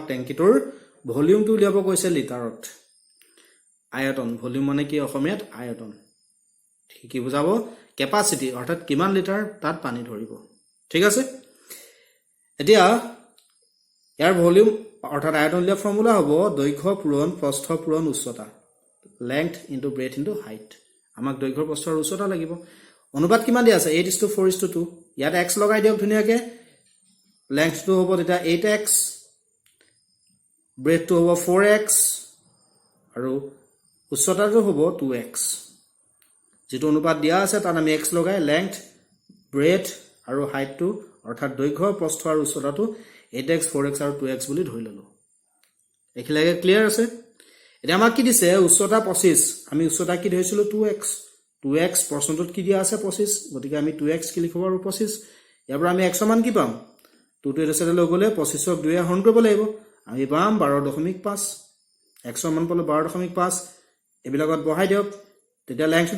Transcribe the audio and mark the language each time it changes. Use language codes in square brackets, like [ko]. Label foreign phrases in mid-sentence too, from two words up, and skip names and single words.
[as] টেংকিটোৰ ভলিউমটো উলিয়াব কৈছে লিটাৰত আয়তন ভলিউম মানে কি অসমীয়াত আয়তন কি বুজাব ক্যাপাসিটি অৰ্থাৎ কিমান লিটাৰ তাত পানী ধৰিব ঠিক আছে এতিয়া ইয়াৰ ভলিউম অৰ্থাৎ আয়তন লিয়া ফৰ্মুলা হ'ব দৈৰ্ঘ্য পূৰণ প্ৰস্থ পূৰণ উচ্চতা [en] length into breadth into height [as] আমাক দৈৰ্ঘ্য প্ৰস্থ আৰু উচ্চতা লাগিব অনুপাত কিমান দিয়া আছে 8:4:2 ইয়াত x লগাই দিয়ক ধুনিয়াকে length টো হ'ব এটা 8x breadth টো হ'ব 4x আৰু উচ্চতাটো হ'ব 2x যেটো অনুপাত দিয়া আছে তাত আমি x লগাই [en] length breadth [as] আৰু height টো অৰ্থাৎ দৈৰ্ঘ্য প্ৰস্থ আৰু উচ্চতাটো 8x 4x আৰু 2x বুলি ধৰি ললো এখিলাগে ক্লিয়াৰ আছে এটা আমাক কি দিছে উচ্চতা 25 আমি উচ্চতা কি ধৰিছিলো 2x প্ৰশ্নটোত কি দিয়া আছে 25 গতিকে আমি 2x কি লিখব আৰু 25 ইয়াৰ পৰা আমি x মান কি পাম 2 টো এটাতে লৈ গলে 25ক 2 এ হৰণ কৰিব লাগিব আমি পাম 12.5 x মান পালো 12.5 এবিলাকত বহাই দিয়ক তেতিয়া লেংথটো